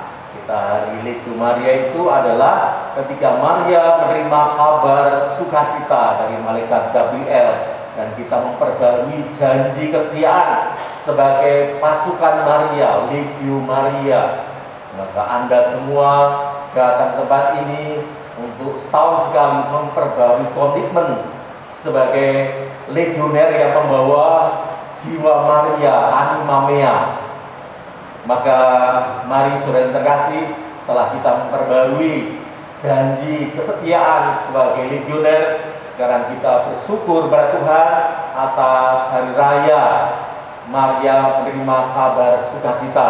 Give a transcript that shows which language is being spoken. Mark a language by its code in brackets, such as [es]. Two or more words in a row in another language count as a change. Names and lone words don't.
[id] Kita hari Legio Maria itu adalah ketika Maria menerima kabar sukacita dari malaikat Gabriel, dan kita memperbarui janji kesetiaan sebagai pasukan Maria, Legio Maria. Maka Anda semua datang ke tempat ini untuk setahun sekali memperbarui komitmen sebagai legioner yang membawa jiwa Maria, [la] anima mea. [id] Maka mari saudara terkasih, setelah kita memperbarui janji kesetiaan sebagai legioner, sekarang kita bersyukur pada Tuhan atas hari raya Maria menerima kabar sukacita.